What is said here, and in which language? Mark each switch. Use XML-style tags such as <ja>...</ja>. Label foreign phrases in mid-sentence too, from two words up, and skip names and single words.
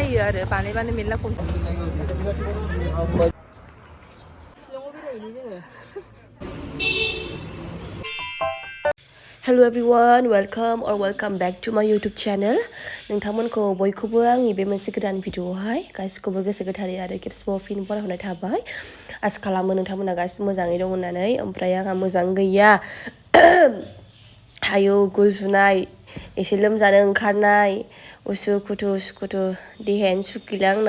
<brx>आरो बानायबानो मेरला खम</brx> <en>Hello everyone, welcome back to my YouTube channel.</en> <brx>नोंथांमोनखौ बयखौबो आंनि बे मोनसे गोदान भिडिअआवहाय गासिखौबो गोसो गोथारै आरो खेबसेबाव फिन बरायहरनाय थाबाय। आसा खालामो नोंथांमोना गासिबो मोजाङै दं होननानै, ओमफ्राय आंहा मोजां गैया। हायौ गुजुनाय, एसे लोमजानो ओंखारनाय, उसुखुथु देहायानो सुख गैला आंना।</brx>